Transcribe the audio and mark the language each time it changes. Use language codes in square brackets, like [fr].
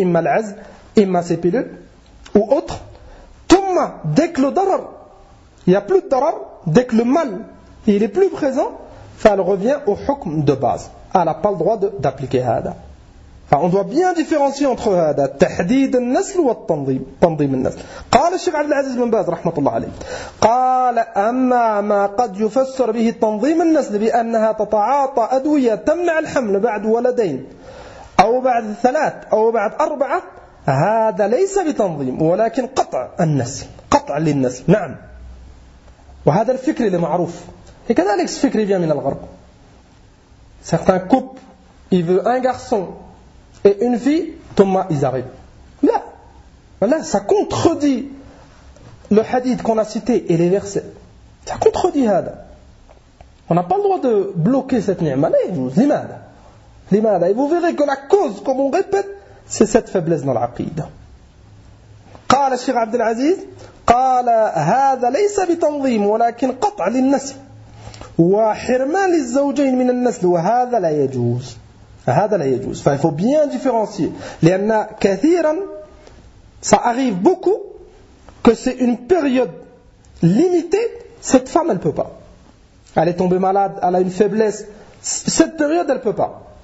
[fr] Imma l'azl, imma ses pilules ou autre. Tumma, dès que le darar, il n'y a plus de darar, dès que le mal, il n'est plus présent, elle revient au hukm de base. Elle n'a pas le droit d'appliquer hada. Enfin, on doit bien différencier entre [ar] هذا تحديد النسل والتنظيم تنظيم النسل. قال الشيخ عبد العزيز بن باز رحمة الله عليه. قال أما ما قد يفسر به تنظيم النسل بأنها تتعاطى أدوية تمنع الحمل بعد ولدين أو بعد ثلاث أو بعد أربعة هذا ليس بتنظيم ولكن قطع النسل قطع للنسل نعم وهذا الفكر المعروف. كذلك الفكر جاء من الغرب. [fr] Certains couples ils veulent un garçon et une fille, Thomas, ils arrivent. Là, voilà, ça contredit le hadith qu'on a cité et les versets. Ça contredit ça. On n'a pas le droit de bloquer cette ni'ma. L'imad. Et vous verrez que la cause, comme on répète, c'est cette faiblesse dans l'aqid. [ar] قال الشيخ عبد العزيز قال هذا ليس بتنظيم ولكن قطع للنسل وحرمان للزوجين من النسل وهذا لا يجوز. [fr] Enfin, il faut bien différencier. [ar] Léanna kathiran, [fr] ça arrive beaucoup que c'est une période limitée, cette femme, elle ne peut pas. Elle est tombée malade, elle a une faiblesse. Cette période, elle ne peut pas.